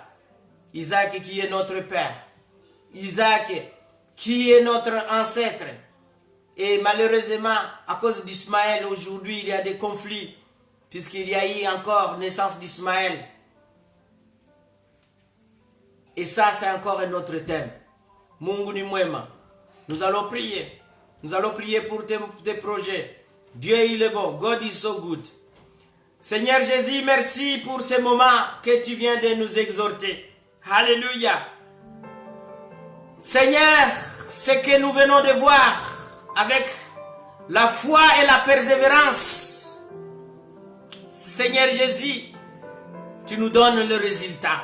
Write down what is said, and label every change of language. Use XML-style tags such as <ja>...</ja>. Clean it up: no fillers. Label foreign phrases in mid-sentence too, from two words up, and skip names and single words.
<fr>Isaac qui est notre père. Isaac qui est notre ancêtre. Et malheureusement, à cause d'Ismaël, aujourd'hui, il y a des conflits. Puisqu'il y a eu encore naissance d'Ismaël. Et ça, c'est encore un autre thème.</fr> <sw>Mungu ni mwema.</sw> <fr>Nous allons prier. Nous allons prier pour tes projets. Dieu, il est bon.</fr> <en>God is so good.</en> <fr>Seigneur Jésus, merci pour ce moment que tu viens de nous exhorter. Alléluia. Seigneur, ce que nous venons de voir avec la foi et la persévérance, Seigneur Jésus, tu nous donnes le résultat.</fr>